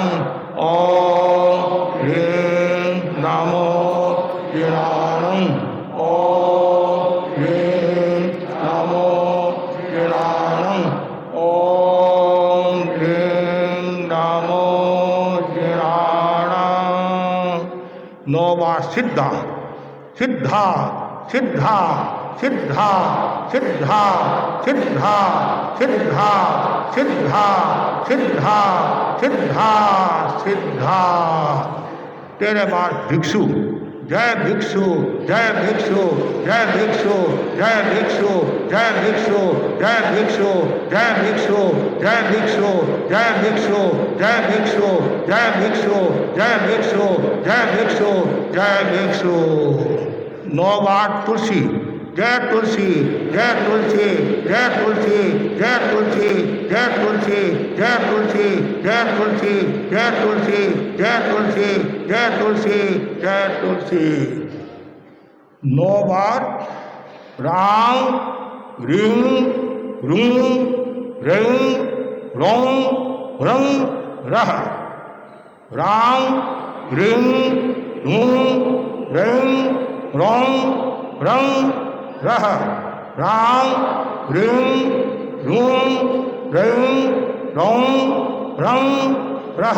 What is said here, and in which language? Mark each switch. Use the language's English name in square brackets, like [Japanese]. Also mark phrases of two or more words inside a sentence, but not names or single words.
[Prakrit languages] ओम ह्रीं नमो जिनाणु। ओम ह्रीं नमो जिनाणु। ओम ह्रीं नमो जिनाणु। [Sanskrit] 9 बार सिद्धा सिद्धा सिद्धा सिद्धा सिद्धा सिद्धा सिद्धा सिद्धा सिद्धा सिद्धा सिद्धा। 13 बार भिक्षु जय भिक्षु जय भिक्षु जय भिक्षु जय भिक्षु जय भिक्षु जय भिक्षु जय भिक्षु जय भिक्षु जय भिक्षु जय भिक्षु जय भिक्षु जय भिक्षु जय भिक्षु जय भिक्षु। 9 बार तुलसी जय तुलसी जय तुलसी जय तुलसी जय तुलसी जय तुलसी जय तुलसी जय तुलसी जय तुलसी जय तुलसी जय तुलसी जय तुलसी। 9 बार राम ह्रीं ह्रूं ह्रीं ह्रौं ह्रं रः। राम ह्रीं ह्रूं ह्रीं ह्रौं ह्रं रः। राम ह्रीं ह्रूं ह्रीं ह्रौं ह्रं रः।